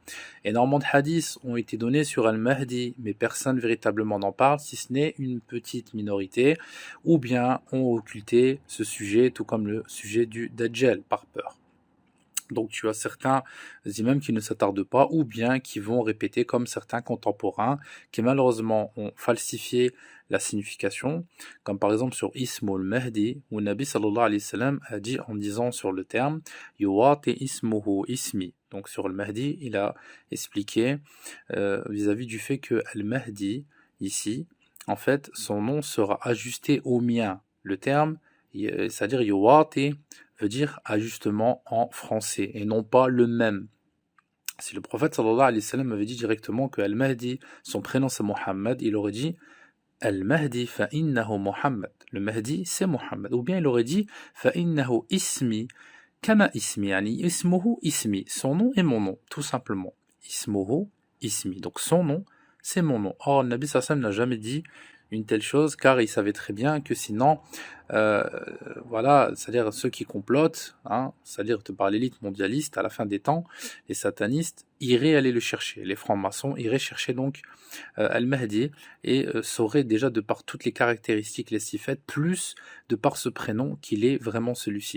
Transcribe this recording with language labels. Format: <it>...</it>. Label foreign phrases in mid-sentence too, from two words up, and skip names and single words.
<fr>Énormément de hadiths ont été donnés sur Al-Mahdi, mais personne véritablement n'en parle, si ce n'est une petite minorité, ou bien ont occulté ce sujet, tout comme le sujet du Dajjal, par peur. Donc tu as certains imams qui ne s'attardent pas, ou bien qui vont répéter comme certains contemporains, qui malheureusement ont falsifié la signification, comme par exemple sur</fr> <ar>اسم المهدي,</ar> <fr>où</fr> <ar>نبي صلى الله عليه وسلم</ar> <fr>a dit en disant sur le terme</fr> <ar>يواطئ اسمه اسمي.</ar> <fr>Donc sur le Mahdi, il a expliqué vis-à-vis du fait que Al-Mahdi, ici, en fait, son nom sera ajusté au mien. Le terme, c'est-à-dire Yuwati, veut dire ajustement en français, et non pas le même. Si le prophète</fr> <ar>صلى الله عليه وسلم</ar> <fr>avait dit directement que Al-Mahdi, son prénom c'est Mohammed, il aurait dit</fr> <ar>المهدي فإنه محمد.</ar> <fr>Le Mahdi c'est Muhammad. Ou bien il aurait dit</fr> <ar>فإنه اسمي كما اسمي، يعني اسمه اسمي.</ar> <fr>Son nom est mon nom, tout simplement.</fr> <ar>اسمه اسمي.</ar> <fr>Donc son nom c'est mon nom. Or, le</fr> <ar>نبي صلى الله عليه وسلم</ar> <fr>n'a jamais dit une telle chose, car il savait très bien que sinon, voilà, c'est-à-dire ceux qui complotent, c'est-à-dire par l'élite mondialiste, à la fin des temps, les satanistes iraient aller le chercher, les francs-maçons iraient chercher donc Al-Mahdi, et sauraient déjà de par toutes les caractéristiques, les sifat, plus de par ce prénom qu'il est vraiment celui-ci.</fr>